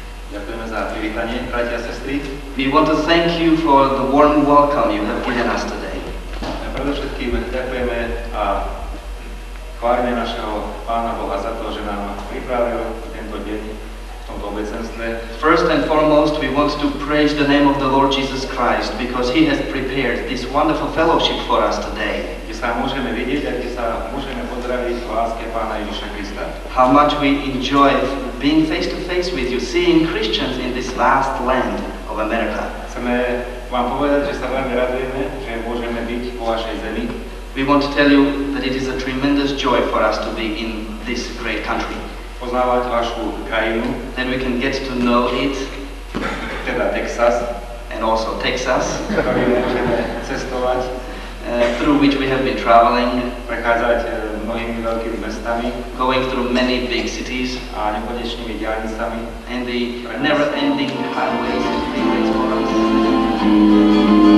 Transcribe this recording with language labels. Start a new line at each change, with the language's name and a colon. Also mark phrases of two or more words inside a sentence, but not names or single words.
Slovak: Ďakujeme za privítanie, bratia a sestry.
English: We want to thank you for the warm welcome you have given us today.
Slovak: Predovšetkým ďakujeme a chválime našeho Pána Boha za to, že nám pripravil tento deň v tomto obecenstve.
English: First and foremost, we want to praise the name of the Lord Jesus Christ because He has prepared this wonderful fellowship for us today.
Slovak: Kde sa môžeme vidieť a kde sa môžeme pozdraviť v láske Pána Ježiša Krista.
English: How much we enjoy being face to face with you, seeing Christians in this vast land of America.
Slovak: Chceme vám povedať, že sa veľmi radujeme, že môžeme byť vo vašej zemi.
English: We want to tell you that it is a tremendous joy for us to be in this great country.
Slovak: Poznávať vašu krajinu,
English: That we can get to know it,
Slovak: teda Texas,
English: and also Texas,
Slovak: ktorý môžeme cestovať,
English: through which we have been traveling,
Slovak: prechádzať mnohými veľkými mestami
English: going through many big cities,
Slovak: a nekonečnými diaľnicami.
English: and the never-ending highways and freeways for us.